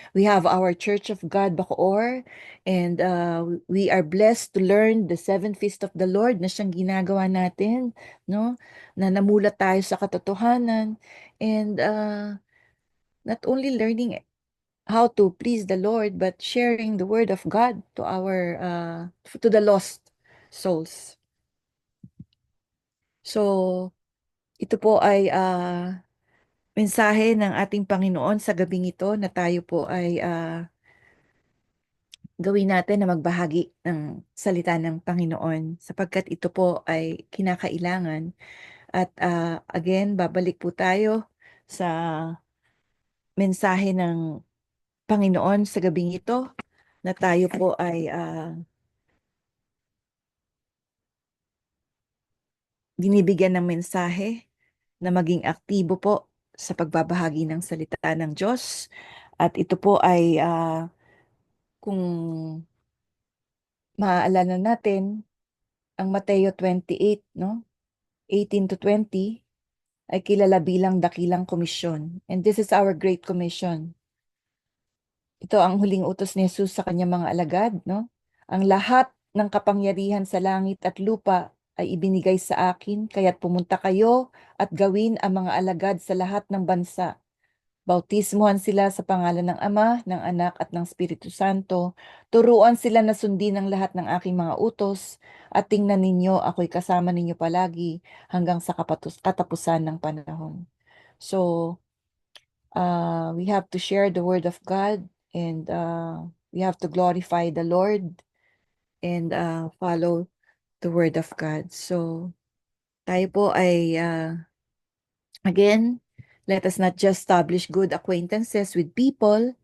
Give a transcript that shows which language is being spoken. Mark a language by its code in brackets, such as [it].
[en] We have our Church of God Bacoor, and we are blessed to learn the seven feast of the Lord [tl] na siyang ginagawa natin, no? Na namulat tayo sa katotohanan, [en] and not only learning how to please the Lord, but sharing the word of God to our to the lost souls. [tl] So, ito po ay mensahe ng ating Panginoon sa gabing ito na tayo po ay gawin natin na magbahagi ng salita ng Panginoon sapagkat ito po ay kinakailangan. At again, babalik po tayo sa mensahe ng Panginoon sa gabing ito na tayo po ay binibigyan ng mensahe na maging aktibo po sa pagbabahagi ng salita ng Diyos. At ito po ay kung maaalala natin, ang Mateo 28, no? 18 to 20 ay kilala bilang dakilang komisyon. [en] And this is our great commission. [tl] Ito ang huling utos ni Jesus sa kanyang mga alagad, no? Ang lahat ng kapangyarihan sa langit at lupa ay ibinigay sa akin, kaya't pumunta kayo at gawin ang mga alagad sa lahat ng bansa. Bautismuhan sila sa pangalan ng Ama, ng Anak at ng Espiritu Santo. Turuan sila na sundin ang lahat ng aking mga utos at tingnan ninyo ako'y kasama ninyo palagi hanggang sa katapusan ng panahon. [en] So, we have to share the word of God, and we have to glorify the Lord and follow the word of God. So, [tl] tayo po ay [en] again, let us not just establish good acquaintances with people.